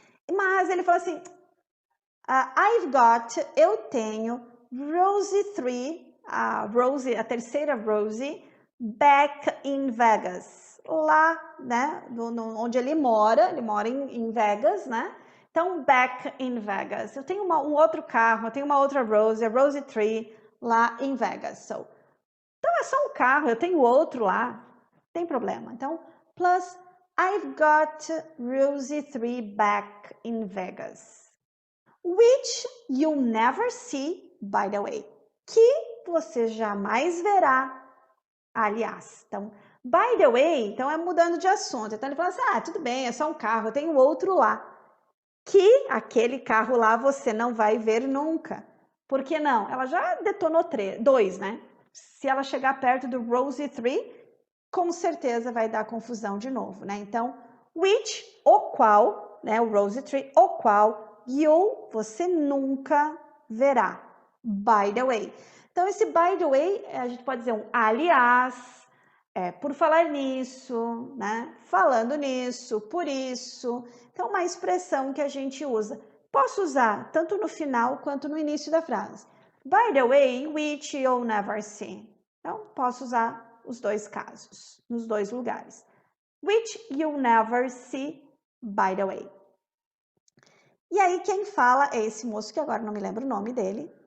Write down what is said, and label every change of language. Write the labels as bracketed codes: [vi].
[pt] Mas ele falou assim, [en] I've got, [pt] eu tenho Rosie 3, a terceira Rosie, [en] back in Vegas. [pt] Lá, né, onde ele mora em Vegas, né? Então, [en] back in Vegas. [pt] Eu tenho um outro carro, eu tenho uma outra Rosie, a Rosie 3, lá em Vegas. So, então, é só um carro, eu tenho outro lá, não tem problema. [en] Então, plus, I've got Rosie 3 back in Vegas. Which you'll never see, by the way. [pt] Que você jamais verá, aliás. Então, [en] by the way, [pt] então é mudando de assunto. Então ele fala assim, tudo bem, é só um carro, eu tenho outro lá. Que aquele carro lá você não vai ver nunca. Por que não? Ela já detonou 2, né? Se ela chegar perto do Rosie 3, com certeza vai dar confusão de novo, né? Então, which, o qual, né? O Rosie 3, o qual you, você nunca verá. [en] By the way. [pt] Então, esse [en] by the way, [pt] a gente pode dizer um aliás, por falar nisso, né? Falando nisso, por isso. Então, uma expressão que a gente usa. Posso usar tanto no final quanto no início da frase. [en] By the way, which you'll never see. [pt] Então, posso usar os dois casos, nos dois lugares. [en] Which you'll never see, by the way. [pt] E aí quem fala é esse moço que agora não me lembro o nome dele.